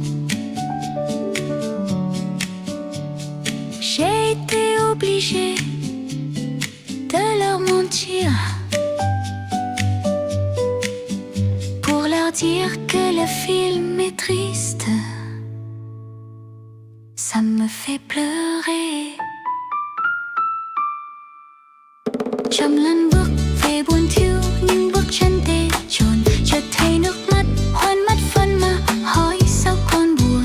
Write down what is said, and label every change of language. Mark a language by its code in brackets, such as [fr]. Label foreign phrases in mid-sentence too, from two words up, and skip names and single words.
[fr] J'ai été obligée de leur mentir pour leur dire que le film est triste, ça me fait pleurer. [vi] Trăm lần bước về buồn thiêu, nhưng bước chân tê chồn, chợt thấy nước mắt hoen mắt phân mà hỏi sao con buồn.